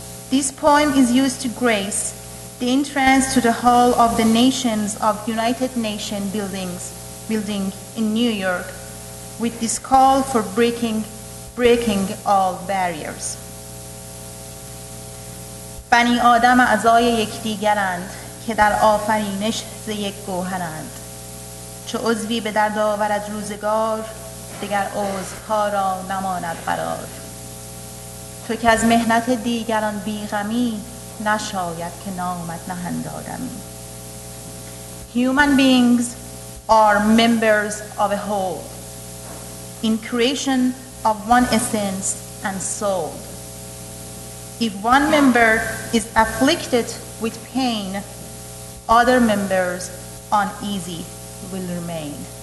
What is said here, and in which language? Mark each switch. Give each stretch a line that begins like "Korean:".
English: This poem is used to grace the entrance to the Hall of the Nations of United Nations building in New York with this call for breaking all barriers.
Persian: بنی آدم اعضای یکدیگرند که در آفرینش ز یک گوهرند چو عضوی به درد آورد روزگار دگر عضوها را نماند قرار تو که از محنت دیگران بیغمی نشاید که نامت نهند آدمی.
English: Human beings are members of a whole in creation of one essence and soul. If one member is afflicted with pain, other members uneasy will remain.